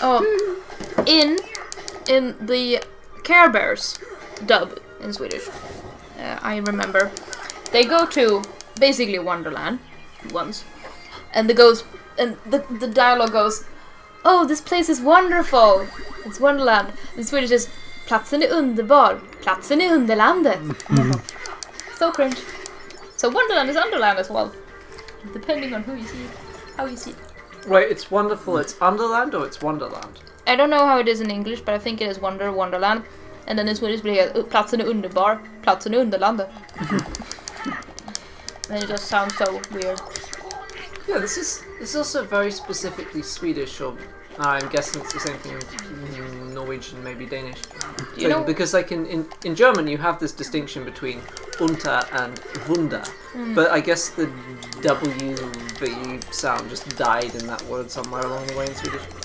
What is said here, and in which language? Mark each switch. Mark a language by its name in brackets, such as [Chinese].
[English] Oh, in the Care Bears dub in Swedish, I remember they go to basically Wonderland once, and the dialogue goes, "Oh, this place is wonderful. It's Wonderland." In Swedish is [Swedish] "Platsen är underbar. Platsen är Underlandet." [English] So cringe. So Wonderland is Underland as well, depending on who you see, how you see it. Wait, it's wonderful. It's Underland or it's Wonderland? I don't know how it is in English, but I think it is Wonderland. And then in Swedish [Swedish] blir det platsen är underbar, platsen är Underlandet. [English] And it just sounds so weird. Yeah, this is also very specifically Swedish, or I'm guessing it's the same thing in Norwegian, maybe Danish. You know, because like in German you have this distinction between unter and wunder, but I guess the W sound just died in that word somewhere along the way in Swedish.